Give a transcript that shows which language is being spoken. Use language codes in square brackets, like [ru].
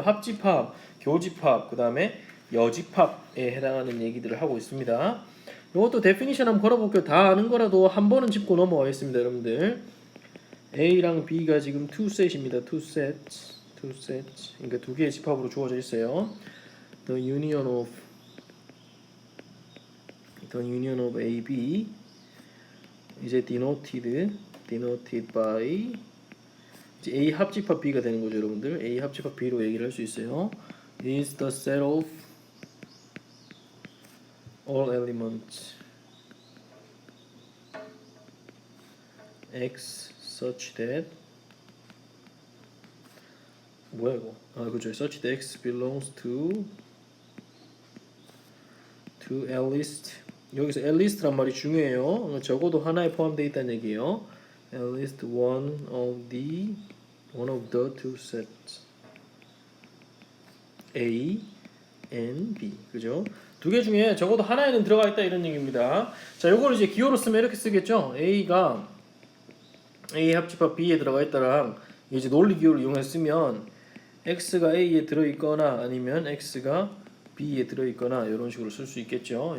[ko] 합집합, 교집합, 그다음에 여집합에 해당하는 얘기들을 하고 있습니다. 이것도 데피니션 한번 걸어볼게요. 다 아는 거라도 한 번은 짚고 넘어가겠습니다, 여러분들. A랑 B가 지금 2셋입니다. [en] 2sets. [ko] 그러니까 두 개의 집합으로 주어져 있어요. [en] The union of A, B 이제 denoted by 이제 A [ko] 합집합 [en] B가 [ko] 되는 거죠, 여러분들. A 합집합 B로 얘기를 할 수 있어요. [en] is the set of all elements X such that [ko] 뭐야 이거? 그죠. [en] such that X belongs to at least [ko] 여기서 [en] at least [ko] 란 말이 중요해요. 적어도 하나에 포함되어 있다는 얘기예요. [en] at least one of the two sets A and B. [ko] 그죠? 두 개 중에 적어도 하나에는 들어가 있다 이런 얘기입니다. 자, 요걸 이제 기호로 쓰면 이렇게 쓰겠죠. A가 A 합집합 B에 들어가 있다랑 이제 논리 기호를 이용해서 쓰면 X가 A에 들어 있거나 아니면 X가 B에 들어 있거나 이런 식으로 쓸 수 있겠죠.